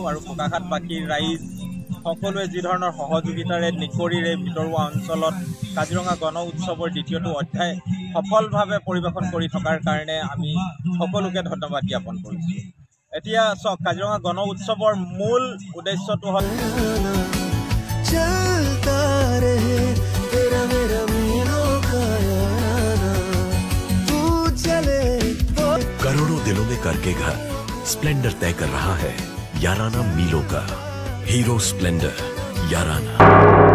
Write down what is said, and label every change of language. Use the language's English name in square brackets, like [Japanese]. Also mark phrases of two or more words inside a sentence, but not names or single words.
[Assamese] আৰু বোকাখাতবাসীৰ ৰাইজ সকলোৱে যি ধৰণৰ সহযোগিতাৰে নিকৰিৰে ভিতৰুৱা অঞ্চলত কাজিৰঙা গণ উৎসৱৰ দ্বিতীয়টো অধ্যায় সফলভাৱে পৰিৱেশন কৰি থকাৰ কাৰণে আমি সকলোকে ধন্যবাদ জ্ঞাপন কৰিছোঁ। এতিয়া চাওক, কাজিৰঙা গণ উৎসৱৰ মূল উদ্দেশ্যটো হ'ল [Hindi] करोड़ों दिलों में करके घर स्प्लेंडर तय कर रहा है याराना मीलों का हीरो स्प्लेंडर याराना।